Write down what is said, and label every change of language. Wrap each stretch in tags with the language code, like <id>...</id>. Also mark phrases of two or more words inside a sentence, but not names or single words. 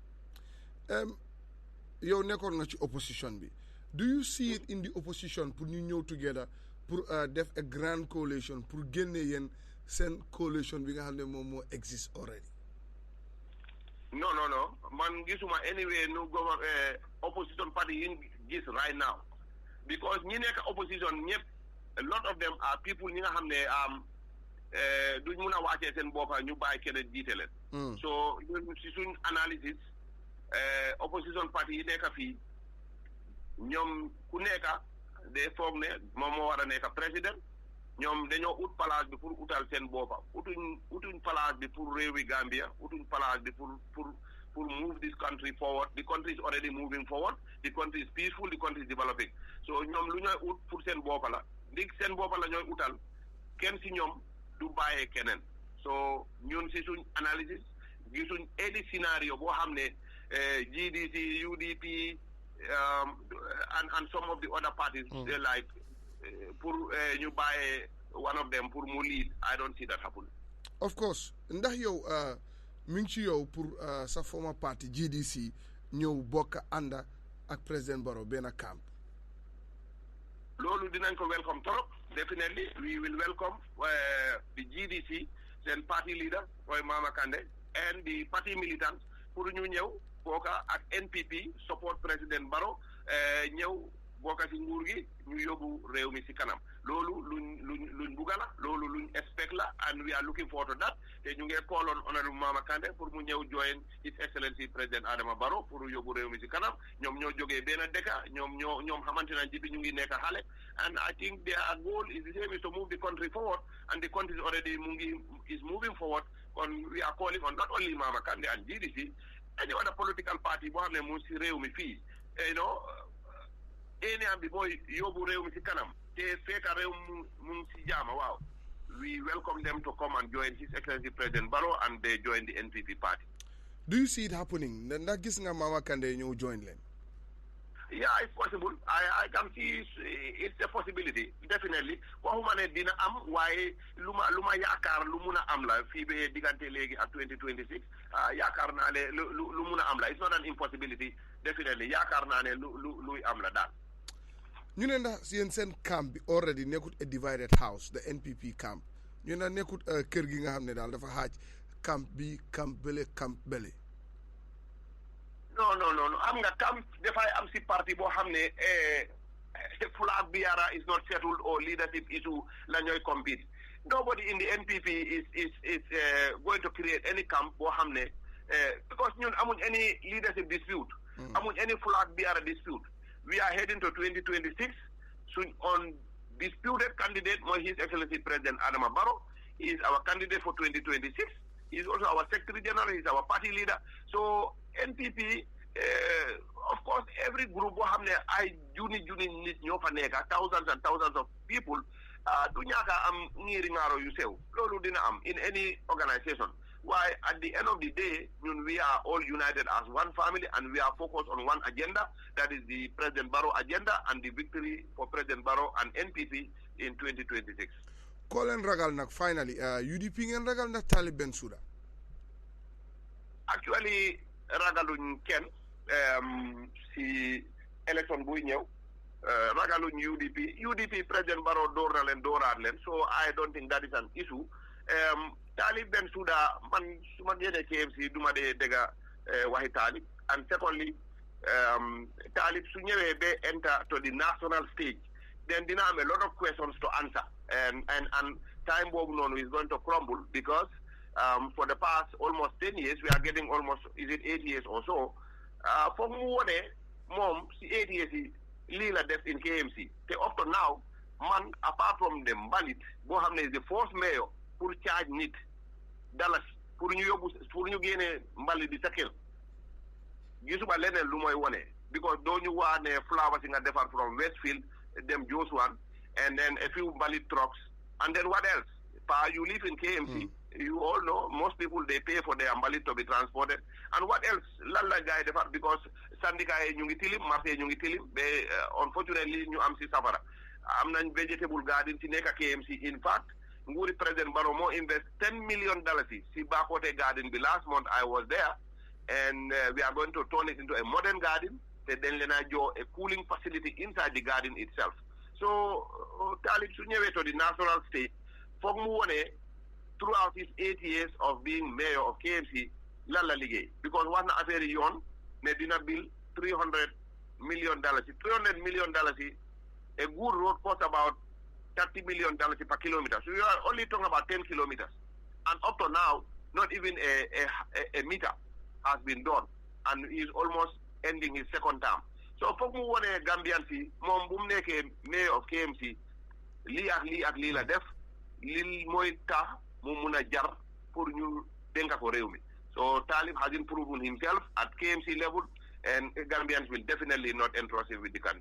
<wo>Yow nekkoon nga ci opposition bi.</wo> <en>Do you see it in the opposition</en> <wo>pour ñu ñëw together pour def</wo> <en>a grand coalition</en> <wo>pour génne yéen seen coalition bi nga xam ne moom moo</wo> <en>exist already? No.</en> <wo>Man gisuma</wo> <en>anyway no opposition party in gis right now.</en> <wo>Because ñi nekk opposition ñëpp</wo> <en>a lot of them are people</en> <wo>ñi nga xam ne duñ mun a wàccee seen boppa ñu bàyyi keneen jiite leen so si suñ analysis</wo> <en>opposition party</en> <wo>yi nekk fii ñoom ku nekk de foog ne moom moo war a nekk président ñoom dañoo ut place bi pour utal seen boppa utuñ place bi pour réewi Gambia utuñ place bi pour</wo> <en>move this country forward. The country is already moving forward. The country is peaceful. The country is developing.</en> <wo>So ñoom lu ñooy ut pour seen boppa la ndig seen boppa la ñooy utal kenn si ñoom du bàyyee keneen so ñun si suñ analysis gisuñ any scénario boo xam ne GDC UDP</wo> <en>and some of the other parties they like</en> <wo>pour ñu bàyyee</wo> <en>one of them</en> <wo>pour mu lead.</wo> <en>I don't see that happen. Of course</en> <wo>ndax yow mi ngi ci yow pour sa</wo> <en>former party</en> <wo>GDC ñëw bokk ànda ak président Barrow benn camp. loolu dinañ ko welcome trop.</wo> <en>Definitely we will welcome the GDC seen party leader mooy Mama Kandeh and the party militants</en> <wo>pour ñu ñëw bokk ak</wo> <en>NPP support président Barrow</en> <wo>ñëw bokk ci nguur gi ñu yóbbu réew mi ci kanam loolu luñ bugga la loolu luñ expect la</wo> <en>and we are looking forward to that</en> <wo>te ñu ngi</wo> <en>call on</en> <wo>honorable Mama Kandeh pour mu ñëw join</wo> <en>His Excellency</en> <wo>président Adama Barrow pour yóbbu réew mi ci kanam ñoom ñoo jógee benn dëkk ñoom xamante nañ ci bi ñu ngi nekk xale</wo> <en>and I think their goal is the same, is to move the country forward and the country is moving forward. We are calling on not only Mama Kandeh and GDC, any other political party</en> <wo>boo xam ne mu ci réew mi fii</wo> <en>any</en> <wo>am bi mooy yóbbu réew mi ci kanam te fekk réew mu ci jaama waaw</wo> <en>we welcome them to come and join His Excellency President Barrow and they join the NPP party. Do you see it happening?</en> <wo>Ndax gis nga Mama Kandeh ñëw</wo> <en>join leen? Yeah, it's possible. I can see it's a possibility, definitely.</en> <wo>Waxuma ne dina am waaye lu ma yaakaar lu mun a am la fii ba diggante léegi ak 2026 yaakaar naa ne lu mun a am la.</wo> <en>It's not an impossibility, definitely.</en> <wo>Yaakaar naa ne luy am la daal. ñu ne ndax yéen seen camp bi already nekkut a</wo> <en>divided house, the NPP camp.</en> <wo>ñu ne nekkut kër gi nga xam ne daal dafa xaaj camp bi camp bële. No. am nga camp dafay am si parti boo xam ne</wo> <en>flag bearer is not settled or leadership issue</en> <wo>la ñooy compete.</wo> <en>Nobody in the NPP is going to create any camp</en> <wo>boo xam ne</wo> <en>because</en> <wo>ñun amuñ</wo> <en>any leadership dispute. Amuñ any flag bearer dispute. We are heading to 2026 soon on disputed candidate mooy His Excellency President Adama Barrow. He is our candidate for 2026. He is also our Secretary General. He is our party leader. So NPP, of course, every group</en> <wo>boo xam ne ay junni nit ñoo fa nekk</wo> <en>thousands and thousands of people</en> <wo>du ñaaka am ñiiri ngaaro yu sew loolu dina am</wo> <en>in any organization. Why at the end of the day we are all united as one family and we are focused on one agenda, that is the President Barrow agenda and the victory for President Barrow and NPP in 2026.</en> <wo>Koo leen ragal nag finally UDP ngeen ragal ndax Talib Bensouda? Actually ragaluñ kenn si élection buy ñëw ragaluñ UDP President Barrow door na leen dooraat leen,</wo> <en>so I don't think that is an issue.</en> <wo>Talib Bensouda man su ma génnee KMC du ma dee dégga waxi Talib,</wo> <en>and secondly Talib</en> <wo>su ñëwee ba</wo> <en>enter to the national stage then</en> <wo>dina am</wo> <en>a lot of questions to answer and time</en> <wo>boobu noonu</wo> <en>is going to crumble because for the past almost 10 years we are getting almost 8 years or so</en> <wo>foog mu wone moom si</wo> <en>8 years</en> <wo>yi lii la def</wo> <en>in KMC te up to now man apart from the mbalit</en> <wo>boo xam ne</wo> <en>is the first mayor</en> <wo>pour charge nit dalas pour ñu génne mbalit di sa kër gisuma leneen lu mooy wone because doo ñu waa ne flowers yi nga defar from Westfield dem Josuan</wo> <en>and then a few mbalit trucks and then what else? You live in KMC. You all know most people they pay for their mbalit to be transported. And what else?</en> <wo>Lalla guy defar because sandika ñu ngi tilim, marché ñu ngi tilim. Unfortunately ñu am si safara. Am nañ</wo> <en>vegetable garden</en> <wo>si nekk KMC. In fact, nguuri President Barrow moo</wo> <en>invest $10 million si Bakote garden bi last month I was there and we are going to turn it into a modern garden.</en> <wo>Te dañ leen a jox</wo> <en>a cooling facility inside the garden itself.</en> <wo>So Talib su ñëwee</wo> <en>to the national stage</en> <wo>foog mu wone</wo> <en>throughout his 8 years of being mayor of KMC</en> <wo>lan la liggéey because wax na affaire yi yoon ne dina bill $300 million.</wo> <en>$300 million yi a good road costs about $30 million per kilometer. So you are only talking about 10 kilometers. And up to now, not even a meter has been done. And he is almost ending his second term.</en> <wo>So foog mu wone Gambian si moom bu mu nekkee</wo> <en>mayor of KMC</en> <wo>lii ak lii la def lii mooy tax mu mun a jar pour ñu dénka ko réew mi.</wo> <en>So Talib hasn't proven himself at KMC level and Gambians will definitely not entrust him with the country.</en>